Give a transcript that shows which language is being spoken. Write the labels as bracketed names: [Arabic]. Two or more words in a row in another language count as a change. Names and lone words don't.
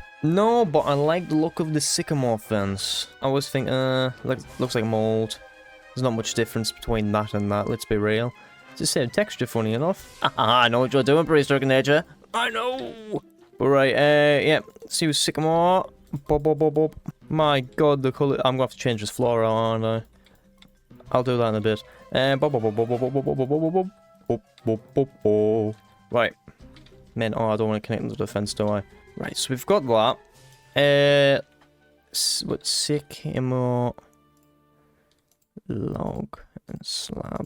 [English] No, but I like the look of the sycamore fence. I always think, looks like mold. There's not much difference between that and that, let's be real. It's the same texture, funny enough. I know what you're doing, Prehistoric Nature. I know! Alright, yeah, see sycamore. Bob, bob, bob, bob. My god, the colour. I'm gonna have to change this floor, aren't I? I'll do that in a bit. Bob, bob, bob, bob, bob, bob, bob, bob, bob, bob, bob, bob, bob, bob. Right. Man, oh, I don't want to connect them to the fence, do I? Right, so we've got that. What's sycamore, log, and slab.